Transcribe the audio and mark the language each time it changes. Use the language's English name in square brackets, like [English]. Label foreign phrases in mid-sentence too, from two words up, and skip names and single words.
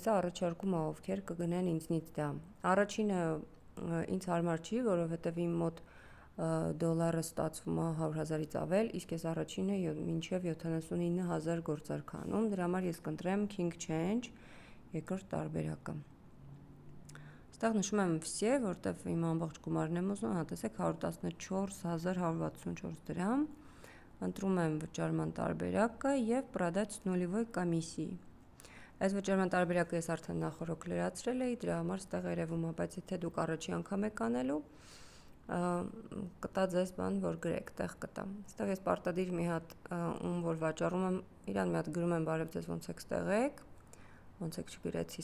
[Armenian] է առաջարկումը, ովքեր կգնեն ինձնից դա։ Առաջինը ինձ հարմար չի, որովհետև իմ մոտ դոլարը ստացվում է 100,000-ից ավել, իսկ ես առաջինը մինչև 79,000 գործարք անում, դրա համար ես կընտրեմ King Change, երկրորդ տարբերակը։ Ստեղ նշում եմ все, որտև իմ ամբողջ գումարն եմ ուզում, տեսեք 114,164 դրամ, ընտրում եմ վճարման տարբերակը և [Russian] продать с нулевой [Armenian] комиссией։ Այս վճարման տարբերակը ես արդեն նախորդ լրացրել էի, դրա համար ստեղ երևում է, բայց եթե դուք առաջի անգամ եք անելու, կտա ձեզ բան, որ գրեք, տեղ կտա։ Ստեղ ես պարտադիր մի հատ ում որ վաճառում եմ, իրան մի հատ գրում եմ, բարև ձեզ, ոնց եք ստեղեք, ոնց եք չգրեցի